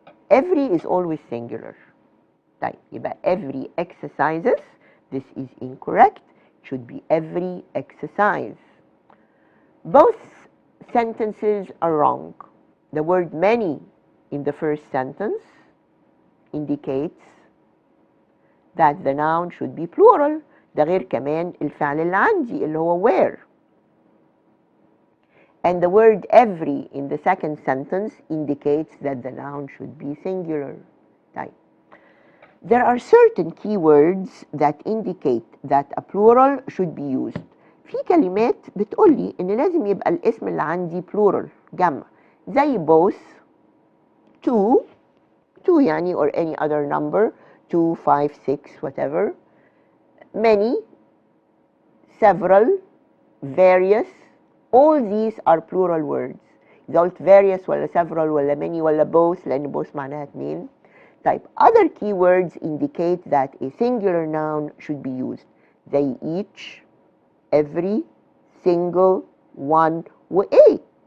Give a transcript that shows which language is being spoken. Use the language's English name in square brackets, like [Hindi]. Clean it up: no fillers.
[English] Every is always singular. [Arabic] طيب يبقى [English] every exercises, this is incorrect. It should be every exercise. Both sentences are wrong. The word many in the first sentence indicates that the noun should be plural. [Arabic] ده غير كمان الفعل اللي عندي اللي هو where. [English] And the word every in the second sentence indicates that the noun should be singular. [Arabic] طيب. [English] There are certain keywords that indicate that a plural should be used. [Arabic] في كلمات بتقولي إن لازم يبقى الاسم اللي عندي plural جمع زي both, two يعني [English] or any other number, [Arabic] 2, 5, 6, whatever, many, several, various, [English] all these are plural words. [Arabic] إذا قلت various ولا several ولا many ولا both، لأن both معناها اتنين. [English] طيب other keywords indicate that a singular noun should be used. [Arabic] زي each, every, single, one و a.